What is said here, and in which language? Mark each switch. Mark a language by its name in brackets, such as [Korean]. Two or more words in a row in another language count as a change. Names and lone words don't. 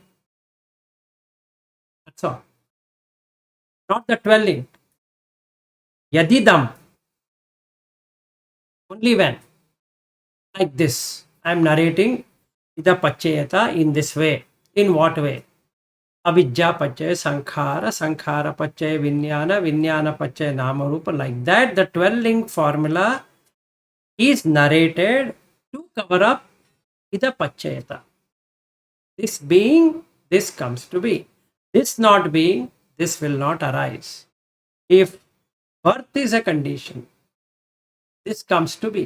[English] That's all. Not the dwelling. Yadidam. Only when. Like this. I am narrating [Pali] ida paccayata [English] in this way. In what way? [Pali] Avidya paccaya sankhara, sankhara paccaya vinyana, vinyana paccaya namarupa. [English] Like that, the 12-link formula is narrated to cover up [Pali] ida paccayata. [English] This being, this comes to be. This not being, this will not arise. If birth is a condition, this comes to be.